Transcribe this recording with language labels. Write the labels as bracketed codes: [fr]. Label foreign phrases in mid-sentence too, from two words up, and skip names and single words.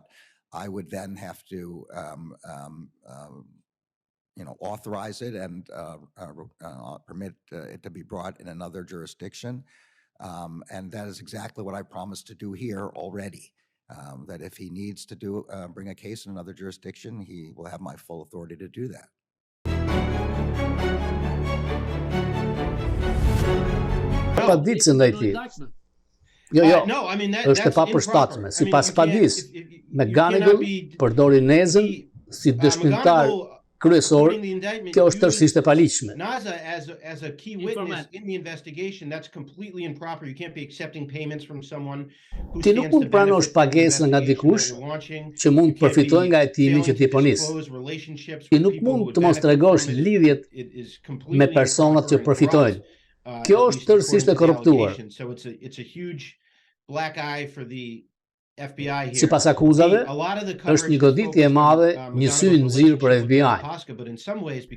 [en] I would then have to, authorize it and permit it to be brought in another jurisdiction. And that is exactly what I promised to do here already. That if he needs to bring a case in another jurisdiction, he will have my full authority to do that. [sq] Padicën ndaj tij. Jo, është e papërshtatshme. Sipas padis, McGonigal përdori Nezën si dëshmitar kryesor. Kjo është tërësisht e paligjshme. [en] As a key witness in the investigation, that's completely improper. You can't be accepting payments from someone who [sq] Ti nuk mund të pranosh pagesën nga dikush që mund të përfitojë nga hetimi që ti po nis. Ti nuk mund të mos tregosh lidhjet me personat që përfitojnë. Kjo është tërësisht e korruptuar. Sipas akuzave, është një goditje e madhe, një sy në zyrë për FBI.